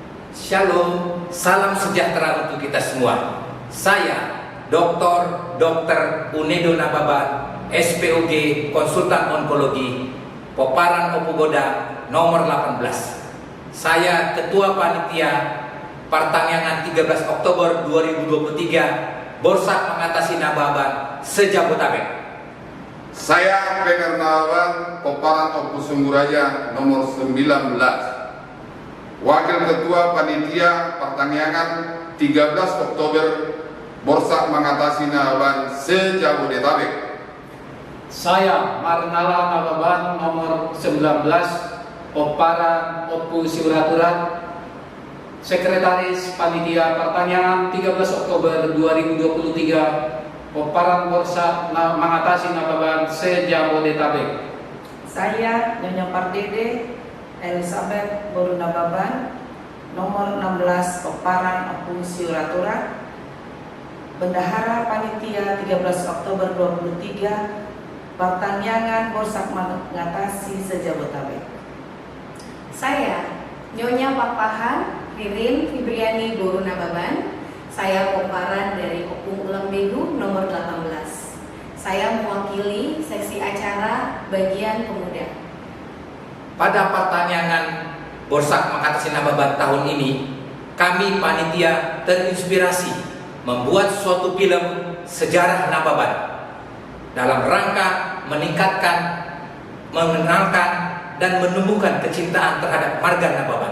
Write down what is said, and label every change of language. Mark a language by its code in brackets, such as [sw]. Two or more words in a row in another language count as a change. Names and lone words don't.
[id] Shalom, salam sejahtera untuk kita semua. Saya Dr. Unedo Nababan, SPOG Konsultan Onkologi, Poparan Opogoda nomor 18. Saya Ketua Panitia Pertangyangan 13 Oktober 2023 Borsak Mengatasi Nababan se-Jabotabek. Saya Pener Nababan, Poparan Opo Sungguraja nomor 19. Wakil Ketua Panitia Pertangyangan 13 Oktober Borsak Mengatasi Nababan se-Jabodetabek. Saya Marnala Nababan nomor 19, Poparan Opo Siuraturan, Sekretaris Panitia Pertangyangan 13 Oktober 2023 Poparan Borsak Mengatasi Nababan se-Jabodetabek. Saya Nyonya Pardede Elizabeth Boru Nababan nomor 16, Poparan Opo Siuraturan, Bendahara Panitia 13 Oktober 2023 Pertangyangan Borsak Mengatasi se-Jabotabek. Saya Nyonya Papahan Ririn Fibriani Boru Nababan. Saya Poparan dari Opung Ulam Begu nomor 18. Saya mewakili seksi acara bagian pemuda. Pada pertanyaan Borsak Mengatasi Nababan tahun ini, kami panitia terinspirasi membuat suatu film sejarah Nababan dalam rangka meningkatkan, mengenalkan, dan menumbuhkan kecintaan terhadap marga Nababan.